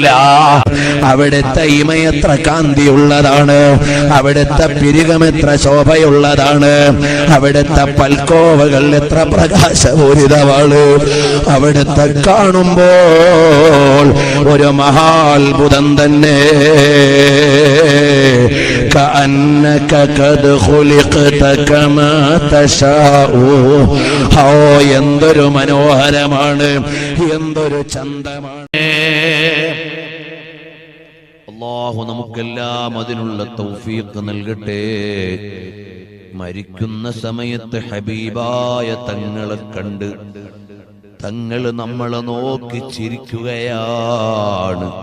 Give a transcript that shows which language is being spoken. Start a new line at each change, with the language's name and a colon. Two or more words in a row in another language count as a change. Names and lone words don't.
Malayalam: അവിടുത്തെ ഇമയെത്ര കാന്തിയുള്ളതാണ്, അവിടുത്തെ പിരികം എത്ര ശോഭയുള്ളതാണ്, അവിടുത്തെ പൽക്കോവകൾ എത്ര പ്രകാശപൂരിതമാണ്. അവിടുത്തെ കാണുമ്പോൾ ഒരു മഹാത്ഭുതം തന്നെ.
Arabic: كأنك قد خلقت كما تشاء.
Malayalam: എന്തൊരു മനോഹരമാണ്, എന്തൊരു ചന്തമാണ്. അല്ലാഹു നമുക്കെല്ലാം അതിനുള്ള തൗഫീഖ് നൽകട്ടെ. മരിക്കുന്ന സമയത്ത് ഹബീബായ തങ്ങളെ കണ്ട് തങ്ങൾ നമ്മളെ നോക്കി ചിരിക്കുകയാണ്.